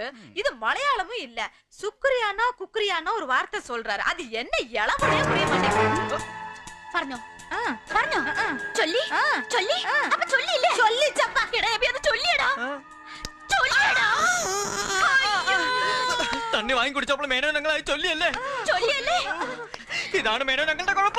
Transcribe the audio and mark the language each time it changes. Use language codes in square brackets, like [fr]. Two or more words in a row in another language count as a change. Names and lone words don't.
[ta] இது மலையாளமும் இல்ல. சுக்ரியானா குக்ரியானா ஒரு வார்த்தை சொல்றாரு. அது என்ன இளவனே புரிய மாட்டேங்குது. [ml] പറഞ്ഞോ പറഞ്ഞോ ചൊല്ലി ചൊല്ലി അപ്പൊ ചൊല്ലിയില്ലേ? ചൊല്ലിച്ചപ്പ എടാ എബി അത് ചൊല്ലിയടാ ചൊല്ലിയടാ. തണ്ണി വാങ്ങി കുടിച്ചപ്പോൾ മേനോനങ്ങളായി ചൊല്ലിയല്ലേ? ചൊല്ലിയല്ലേ? ഇതാണ് മേനോനങ്ങളുടെ കുഴപ്പം.